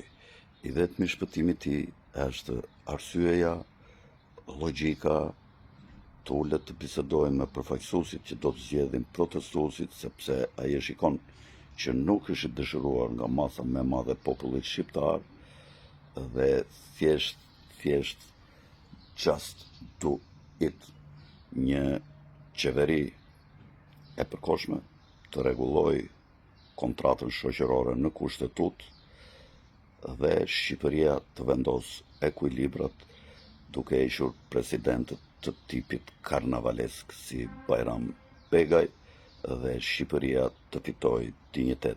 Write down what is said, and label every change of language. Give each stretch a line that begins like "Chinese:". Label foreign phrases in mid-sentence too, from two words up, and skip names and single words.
Albanian: I vetmi shpëtimi i tij është arsyeja, logjika, tullet të bisedojnë me përfaqësuesit që do të zgjedhin protestuesit, sepse ai e shikon që nuk është dëshiruar nga masa më e madhe e popullit shqiptar dhe thjesht
English: just do it.
Albanian: Një qeveri e përkohshme të rregulloj kontratën shoqërore në kushtetut dhe Shqipëria të vendos ekuilibrat duke hequr presidentët të tipit karnavalesk si Bajram Begaj dhe Shqipëria të fitoj dinjitet.